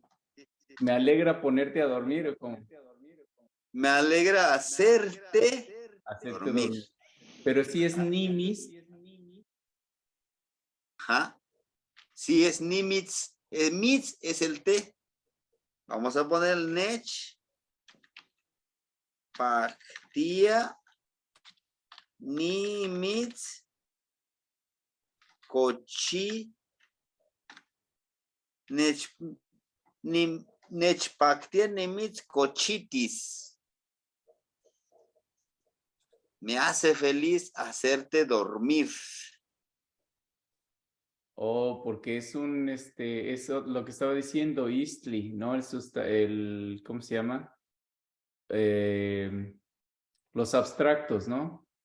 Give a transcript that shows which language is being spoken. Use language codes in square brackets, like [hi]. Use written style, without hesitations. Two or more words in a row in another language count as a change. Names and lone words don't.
[es] Me alegra ponerte a dormir. Me alegra hacerte dormir. Pero si es nimis. Ajá. Si es nimitz, mitz es el té. Vamos a poner el nech. Pactia. [nah] Nimitz. Cochi. Nechpactia nimitz cochitis. [es] Me hace feliz hacerte dormir. Oh, porque es eso lo que estaba diciendo Eastly, ¿no? ¿Cómo se llama? Los abstractos, ¿no?